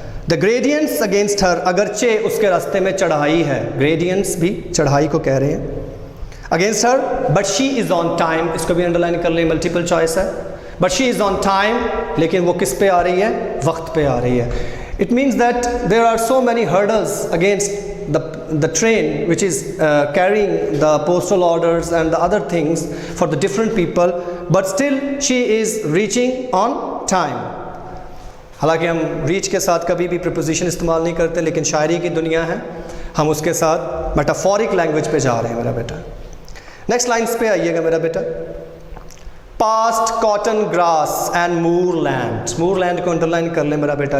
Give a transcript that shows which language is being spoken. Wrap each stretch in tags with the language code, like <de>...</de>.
<en>the gradients against her,</en> <ur>اگرچہ اس کے راستے میں چڑھائی ہے, گریڈینٹس بھی چڑھائی کو کہہ رہے ہیں.</ur> <en>against her but she is on time,</en> <ur>اس کو بھی انڈر لائن کر لیں, ملٹیپل چوائس ہے.</ur> <en>but she is on time,</en> <ur>لیکن وہ کس پہ آ رہی ہے, وقت پہ آ رہی ہے.</ur> <en>It means that there are so many hurdles against the train which is carrying the postal orders and the other things for the different people, but still she is reaching on time.</en> <ur>حالانکہ ہم reach کے ساتھ کبھی بھی preposition استعمال نہیں کرتے, لیکن شاعری کی دنیا ہے, ہم اس کے ساتھ میٹافورک لینگویج پہ جا رہے ہیں میرا بیٹا. نیکسٹ لائنس پہ آئیے گا میرا بیٹا.</ur> <en>past cotton grass and moorland</en> <ur>کو انڈر لائن کر لیں میرا بیٹا.</ur>